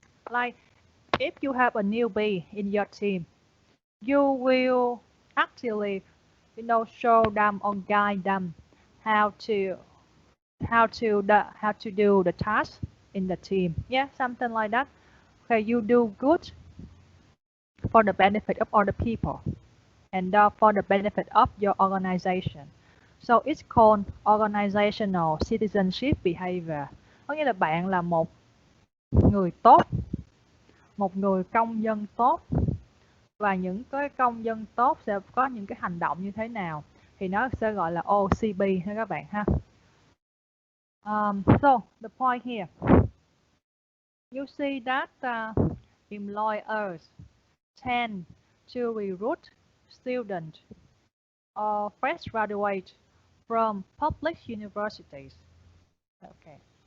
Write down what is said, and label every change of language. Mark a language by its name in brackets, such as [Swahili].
[English] Like if you have a newbie in your team, you will actively, show them or guide them how to do the task in the team. Yeah, something like that. Okay, you do good for the benefit of other people and for the benefit of your organization. So it's called organizational citizenship behavior. [Vietnamese] Có nghĩa là bạn là một người tốt, một người công dân tốt, và những cái công dân tốt sẽ có những cái hành động như thế nào thì nó sẽ gọi là OCB ha các bạn ha. [English] So the point here, you see that employers tend to recruit students or fresh graduates from public universities. Okay.